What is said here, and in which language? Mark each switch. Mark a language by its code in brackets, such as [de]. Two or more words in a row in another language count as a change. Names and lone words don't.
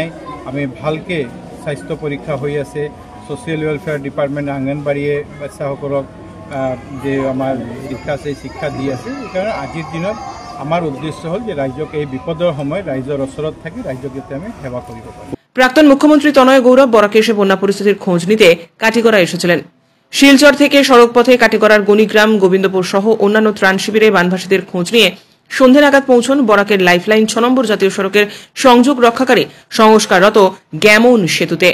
[as] আমি ভালকৈ স্বাস্থ্য পৰীক্ষা হৈ আছে, [en] social welfare department [as] আংগনবাড়ীয়ে বাচ্চাসকলক যে আমাৰ শিক্ষা আছে শিক্ষা দি আছে। সেইকাৰণে আজিৰ দিনত আমাৰ উদ্দেশ্য হ'ল যে ৰাইজক এই বিপদৰ সময়ত ৰাইজৰ ওচৰত থাকি ৰাইজক যাতে আমি সেৱা কৰিব পাৰোঁ। [bn] প্রাক্তন মুখ্যমন্ত্রী তনয় গৌরব বরাকে এসে বন্যা পরিস্থিতির খোঁজ নিতে কাটিগড়া এসেছিলেন। শিলচর থেকে সড়ক পথে কাটিগড়ার গণিগ্রাম, গোবিন্দপুর সহ অন্যান্য ত্রাণ শিবিরে বানভাসীদের খোঁজ নিয়ে সন্ধ্যে নাগাদ পৌঁছন বরাকের লাইফলাইন 6 নম্বর জাতীয় সড়কের সংযোগ রক্ষাকারী সংস্কাররত গ্যামন সেতুতে।